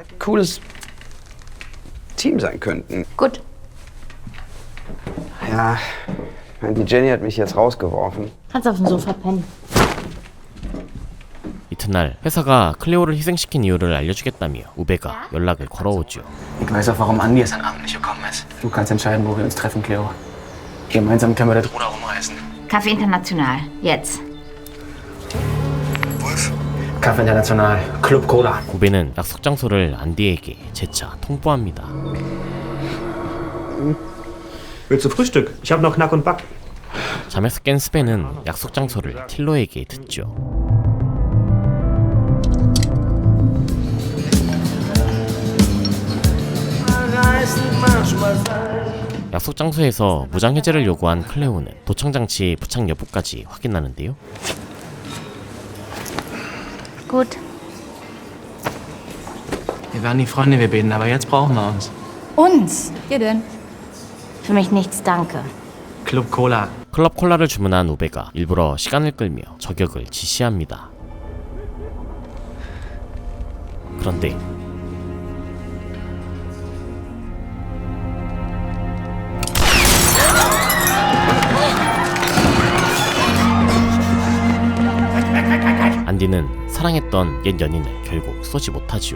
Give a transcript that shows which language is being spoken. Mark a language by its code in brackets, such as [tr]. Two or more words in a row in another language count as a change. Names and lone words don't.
[de] Cooles Team sein könnten. Gut. Ja, Die Jenny hat mich jetzt rausgeworfen. Kannst auf dem Sofa pennen. [ko] 이튿날 회사가 클레오를 희생시킨 이유를 알려주겠다며 우베가 연락을 걸어오죠. [de] Ich weiß auch, warum Andi gestern Abend nicht gekommen ist. Du kannst entscheiden, wo wir uns treffen, Cleo. Gemeinsam können wir das Ruder rumreißen. Café International. Jetzt. Café International. Club Cola. [ko] 우베는 약속 장소를 안디에게 재차 통보합니다. [de] Willst du Frühstück? Ich habe noch Knack und Back. [ko] 잠에서 깬 스벤은 약속 장소를 틸로에게 듣죠. 약속 장소에서 무장 해제를 요구한 클레오는 도청 장치 부착 여부까지 확인하는데요. [de] Gut. Wir waren die Freunde, wir beten, aber jetzt brauchen wir uns. Uns? Ihr denn? Für mich nichts, danke. Club Cola. [ko] 클럽 콜라를 주문한 우베가 일부러 시간을 끌며 저격을 지시합니다. 그런데 안디는 사랑했던 옛 연인을 결국 쏘지 못하지요.